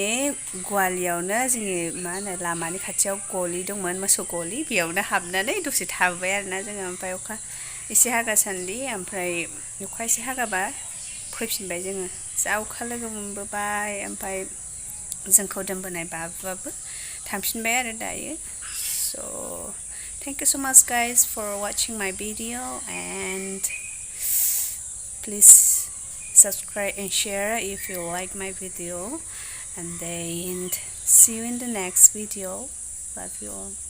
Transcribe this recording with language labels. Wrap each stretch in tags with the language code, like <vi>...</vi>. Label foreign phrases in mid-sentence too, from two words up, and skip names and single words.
<brx>गवालियावनो जोंनि मा होनो लामानि खाथियाव गलि दंमोन मोसौ गलि बेयावनो हाबनानै दसे थाबोबाय आरोना जोङो ओमफ्राय अखा एसे हागासान्दि ओमफ्राय अखा एसे हागाबा फैफिनबाय जोङो जा अखा लोगो मोनबोबाय ओमफ्राय जोंखौ दोनबोनाय बाबुआबो थांफिनबाय आरो दायो</brx> <en>so thank you so much guys for watching my video and please subscribe and share if you like my video and then see you in the next video. Love you all.</en>